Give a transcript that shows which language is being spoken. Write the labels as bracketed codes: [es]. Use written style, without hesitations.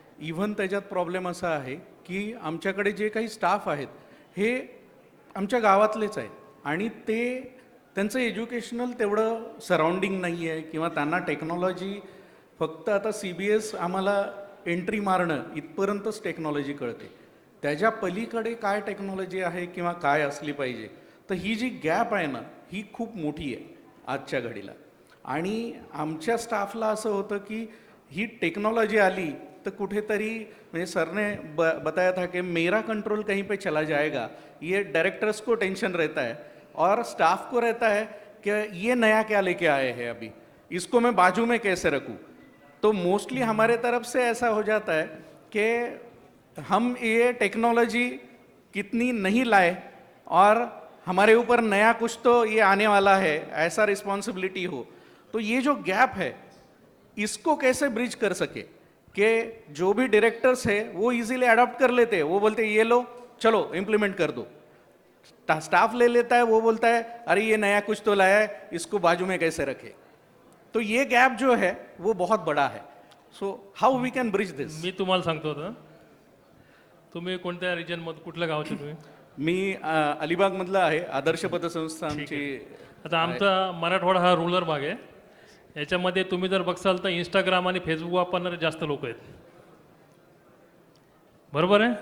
[mr] Even त्याच्यात problem असा आहे की आमच्याकडे जे काही स्टाफ आहेत हे आमच्या गावातलेच आहेत आणि त्यांचं एज्युकेशनल तेवढं सराउंडिंग नाही आहे किंवा त्यांना टेक्नॉलॉजी फक्त आता CBS आम्हाला एंट्री मारणं इथपर्यंतच टेक्नॉलॉजी कळते. त्याच्या पलीकडे काय टेक्नॉलॉजी आहे किंवा काय असली पाहिजे, तर ही जी गॅप आहे ना ही खूप मोठी आहे आजच्या घडीला. आणि आमच्या स्टाफला असं होतं की ही टेक्नॉलॉजी आली तर कुठेतरी, म्हणजे [hi] सरने बताया था कि मेरा कंट्रोल कहीं पे चला जाएगा, ये डायरेक्टर्स को टेंशन रहता है और स्टाफ को रहता है कि ये नया क्या लेके आए हैं अभी, इसको मैं बाजू में कैसे रखूं. तो मोस्टली हमारे तरफ से ऐसा हो जाता है कि हम ये टेक्नोलॉजी कितनी नहीं लाए और हमारे ऊपर नया कुछ तो ये आने वाला है, ऐसा रिस्पॉन्सिबिलिटी हो. तो ये जो गैप है इसको कैसे ब्रिज कर सके कि जो भी डायरेक्टर्स है वो इजीली अडॉप्ट कर लेते हैं. वो बोलते हैं ये लो चलो इम्प्लीमेंट कर दो. स्टाफ ले लेता है, वो बोलता है अरे ये नया कुछ तो लाया है, इसको बाजू में कैसे रखे. तो ये गैप जो है वो बहुत बड़ा है. [en] So how we can bridge this. [mr] मी तुम्हाला सांगतो होतं, तुम्ही कोणत्या रिजनमध्ये, कुठल्या गावाचे तुम्ही? मी अलिबागमधला आहे. आदर्श पतसंस्था आमची. आता आमचा मराठवाडा हा रुरल भाग आहे. याच्यामध्ये तुम्ही जर बघसाल तर इंस्टाग्राम आणि फेसबुक वापरणारे जास्त लोक आहेत, बरोबर आहे?